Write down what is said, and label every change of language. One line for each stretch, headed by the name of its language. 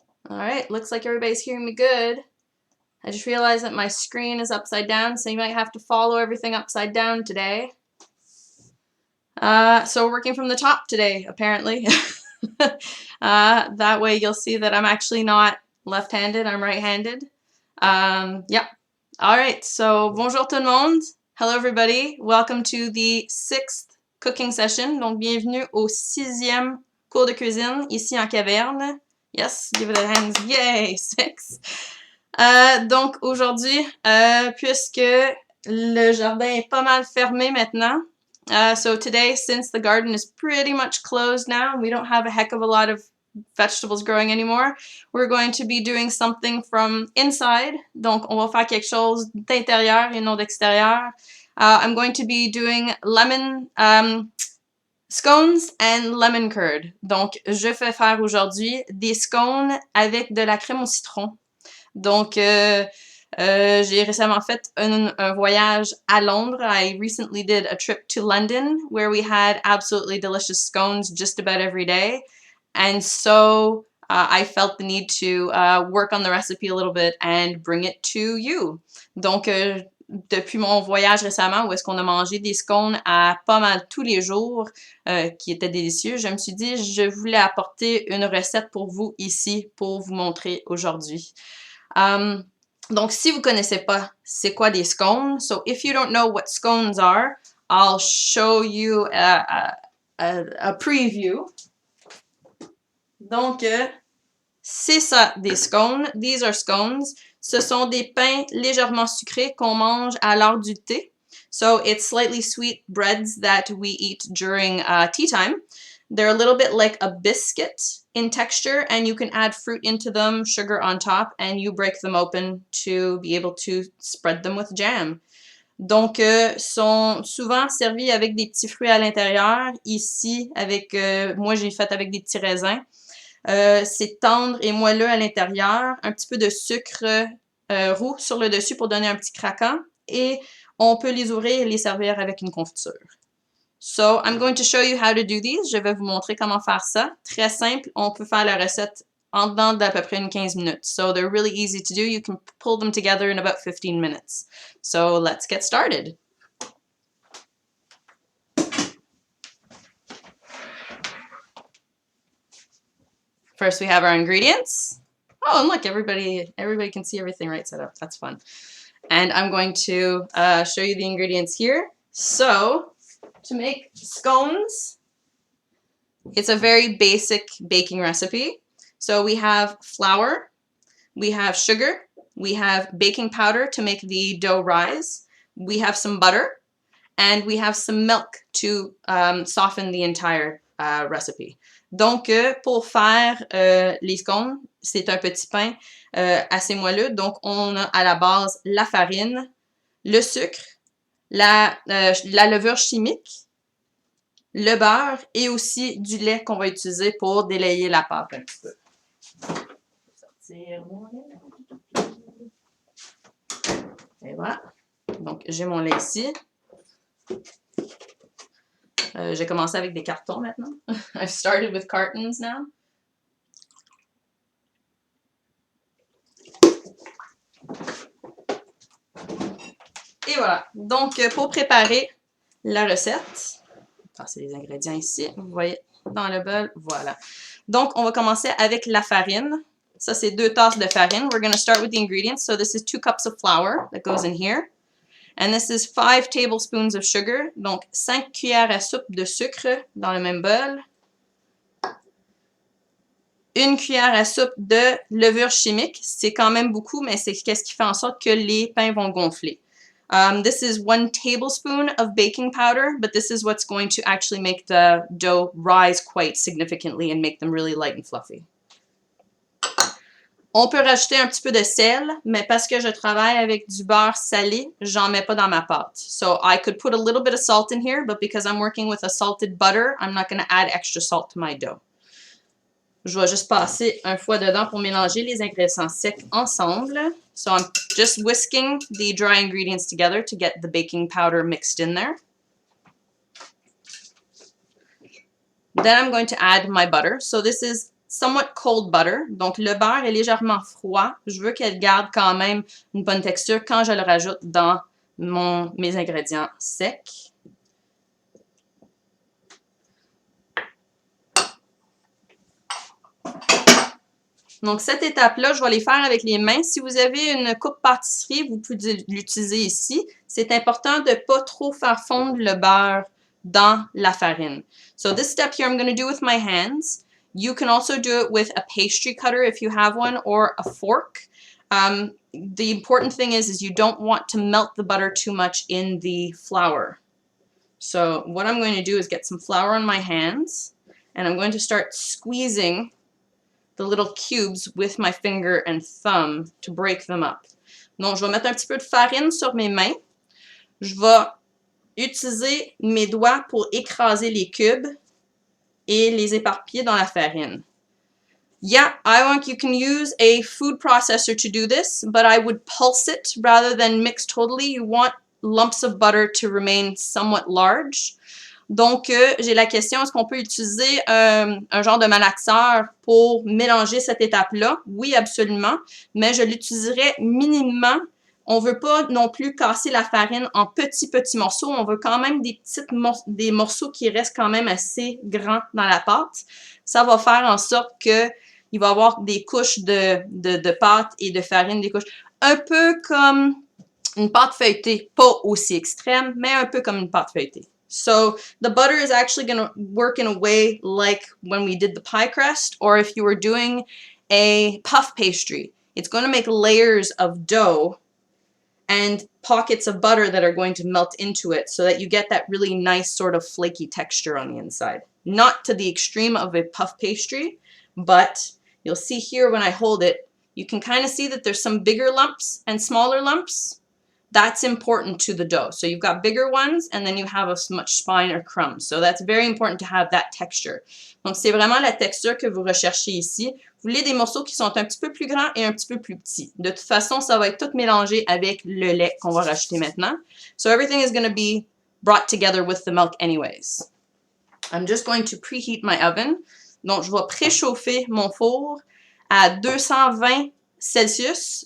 English: All right, looks like everybody's hearing me good. I just realized that my screen is upside down, so you might have to follow everything upside down today. So we're working from the top today, apparently. That way you'll see that I'm actually not left-handed, I'm right-handed. Yeah. All right, so
French: bonjour tout le monde.
English: Hello everybody. Welcome to the 6th cooking session.
French: Donc bienvenue au 6e cours de cuisine ici en caverne.
English: Yes, give it a hand. Yay, 6.
French: Donc aujourd'hui, puisque le jardin est pas mal fermé maintenant,
English: so today, since the garden is pretty much closed now, we don't have a heck of a lot of vegetables growing anymore, we're going to be doing something from inside.
French: Donc, on va faire quelque chose d'intérieur et non d'extérieur.
English: I'm going to be doing lemon scones and lemon curd.
French: Donc, je vais faire aujourd'hui des scones avec de la crème au citron. Donc, j'ai récemment fait un voyage à Londres.
English: I recently did a trip to London where we had absolutely delicious scones just about every day. And so I felt the need to work on the recipe a little bit and bring it to you.
French: Donc, depuis mon voyage récemment où est-ce qu'on a mangé des scones à pas mal tous les jours, qui étaient délicieux, je me suis dit je voulais apporter une recette pour vous ici pour vous montrer aujourd'hui. Donc, si vous connaissez pas c'est quoi des scones,
English: so if you don't know what scones are, I'll show you a preview.
French: Donc, c'est ça, des scones.
English: Time are scones.
French: Ce sont des pains légèrement sucrés qu'on mange à l'heure du thé.
English: So, it's slightly sweet breads that we eat during tea time. They're a little bit like a biscuit in texture, and you can add fruit into them, sugar on top, and you break them open to be able to spread them with jam.
French: Donc, sont souvent servis avec des petits fruits à l'intérieur. Ici, avec, moi j'ai fait avec des petits raisins. C'est tendre et moelleux à l'intérieur, un petit peu de sucre roux sur le dessus pour donner un petit craquant, et on peut les ouvrir et les servir avec une confiture.
English: So, I'm going to show you how to do these.
French: Je vais vous montrer comment faire ça. Très simple, on peut faire la recette en dedans d'à peu près une 15 minutes.
English: So, they're really easy to do. You can pull them together in about 15 minutes. So, let's get started. First, we have our ingredients. Oh, and look, everybody can see everything right set up. That's fun. And I'm going to show you the ingredients here. So, to make scones, it's a very basic baking recipe. So we have flour, we have sugar, we have baking powder to make the dough rise, we have some butter, and we have some milk to soften the entire recipe.
French: Donc, pour faire les scones, c'est un petit pain assez moelleux. Donc, on a à la base la farine, le sucre, la levure chimique, le beurre et aussi du lait qu'on va utiliser pour délayer la pâte un petit peu. Et voilà. Donc, j'ai mon lait ici. J'ai commencé avec des cartons maintenant.
English: I've started with cartons now.
French: Et voilà. Donc, pour préparer la recette, passer les ingrédients ici. Vous voyez dans le bol, voilà. Donc, on va commencer avec la farine. Ça, c'est 2 tasses de farine.
English: We're going to start with the ingredients. So, this is 2 cups of flour that goes in here. And this is 5 tablespoons of sugar.
French: Donc, 5 cuillères à soupe de sucre dans le même bol. 1 cuillère à soupe de levure chimique. C'est quand même beaucoup, mais c'est qu'est-ce qui fait en sorte que les pains vont gonfler.
English: This is 1 tablespoon of baking powder, but this is what's going to actually make the dough rise quite significantly and make them really light and fluffy.
French: On peut rajouter un petit peu de sel, mais parce que je travaille avec du beurre salé, j'en mets pas dans ma pâte.
English: So I could put a little bit of salt in here, but because I'm working with a salted butter, I'm not going to add extra salt to my dough.
French: Je vais juste passer un fouet dedans pour mélanger les ingrédients secs ensemble.
English: So I'm just whisking the dry ingredients together to get the baking powder mixed in there. Then I'm going to add my butter. So this is somewhat cold butter.
French: Donc le beurre est légèrement froid. Je veux qu'elle garde quand même une bonne texture quand je le rajoute dans mes ingrédients secs. Donc, cette étape-là, je vais les faire avec les mains. Si vous avez une coupe pâtisserie, vous pouvez l'utiliser ici. C'est important de ne pas trop faire fondre le beurre dans la farine.
English: So this step here I'm going to do with my hands. You can also do it with a pastry cutter if you have one, or a fork. The important thing is you don't want to melt the butter too much in the flour. So what I'm going to do is get some flour on my hands, and I'm going to start squeezing the little cubes with my finger and thumb to break them up. Donc, je vais mettre un petit peu de farine sur mes mains. Je vais utiliser mes doigts pour écraser les cubes et les éparpiller dans la farine. Yeah, you can use a food processor to do this, but I would pulse it rather than mix totally. You want lumps of butter to remain somewhat large.
French: Donc, j'ai la question, est-ce qu'on peut utiliser un genre de malaxeur pour mélanger cette étape-là? Oui, absolument, mais je l'utiliserai minimement. On ne veut pas non plus casser la farine en petits morceaux. On veut quand même des morceaux qui restent quand même assez grands dans la pâte. Ça va faire en sorte qu'il va y avoir des couches de pâte et de farine, des couches un peu comme une pâte feuilletée, pas aussi extrême, mais un peu comme une pâte feuilletée.
English: So the butter is actually going to work in a way like when we did the pie crust, or if you were doing a puff pastry. It's going to make layers of dough and pockets of butter that are going to melt into it so that you get that really nice sort of flaky texture on the inside. Not to the extreme of a puff pastry, but you'll see here when I hold it, you can kind of see that there's some bigger lumps and smaller lumps. That's important to the dough. So you've got bigger ones, and then you have as much spine or crumbs. So that's very important to have that texture.
French: Donc, c'est vraiment la texture que vous recherchez ici. Vous voulez des morceaux qui sont un petit peu plus grands et un petit peu plus petits. De toute façon, ça va être tout mélangé avec le lait qu'on va rajouter maintenant.
English: So everything is going to be brought together with the milk anyways. I'm just going to preheat my oven.
French: Donc, je vais préchauffer mon four à 220 Celsius.